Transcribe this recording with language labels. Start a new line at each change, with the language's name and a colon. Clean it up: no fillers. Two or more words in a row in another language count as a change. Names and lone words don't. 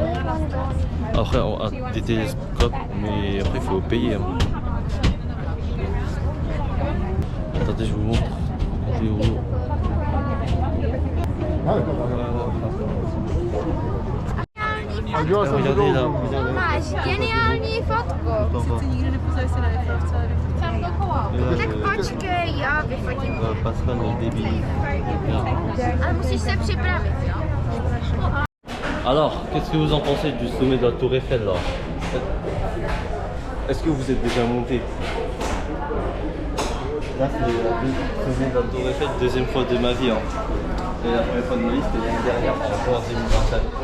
French: Après, on a des télescopes, mais après, il faut payer. Hein. Attendez, je vous montre. Vidéo. Regardez là.
Czech: Máš geniální fotku. Sice nikdy nepozvali se na Eiffel, Tak počkej, já vyfotím.
French: Pascal le débile.
Czech: Ale musíš se připravit, jo?
French: Alors, qu'est-ce que vous en pensez du sommet de la Tour Eiffel là? Est-ce que vous êtes déjà monté? Là, c'est le sommet de la Tour Eiffel, deuxième fois de ma vie. Hein. Et la première fois de ma vie, c'était l'année dernière, en juin 2024.